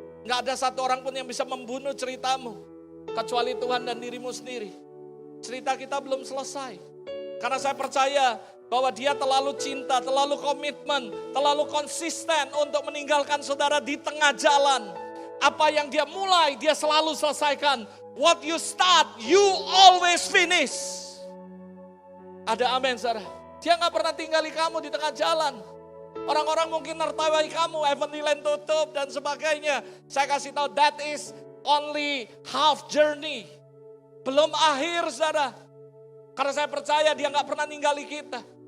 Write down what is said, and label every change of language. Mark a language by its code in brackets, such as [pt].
[id] Gak ada satu orang pun yang bisa membunuh ceritamu, kecuali Tuhan dan dirimu sendiri. Cerita kita belum selesai. Karena saya percaya bahwa dia terlalu cinta, terlalu komitmen, terlalu konsisten untuk meninggalkan saudara di tengah jalan. Apa yang dia mulai, dia selalu selesaikan. [en] What you start, you always finish. [id] Ada amin, saudara. Dia gak pernah tinggali kamu di tengah jalan. Orang-orang mungkin nertawai kamu, Heavenly Land tutup dan sebagainya. Saya kasih tahu, [en] that is only half journey. [id] Belum akhir, saudara. Karena saya percaya dia gak pernah ninggali kita.